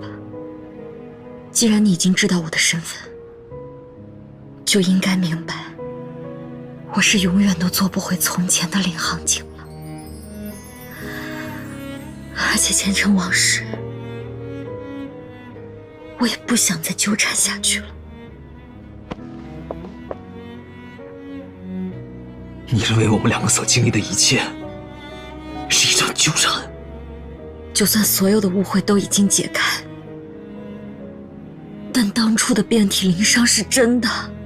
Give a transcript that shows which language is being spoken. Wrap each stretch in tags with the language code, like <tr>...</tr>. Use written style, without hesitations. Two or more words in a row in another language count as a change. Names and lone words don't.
<zh>既然你已经知道我的身份，就应该明白，我是永遠都做不回從前的領航警了。而且前塵往事，我也不想再糾纏下去了。你認為我們兩個所經歷的一切是一場糾纏？就算所有的誤會都已經解開，但當初的遍體鱗傷是真的。</zh>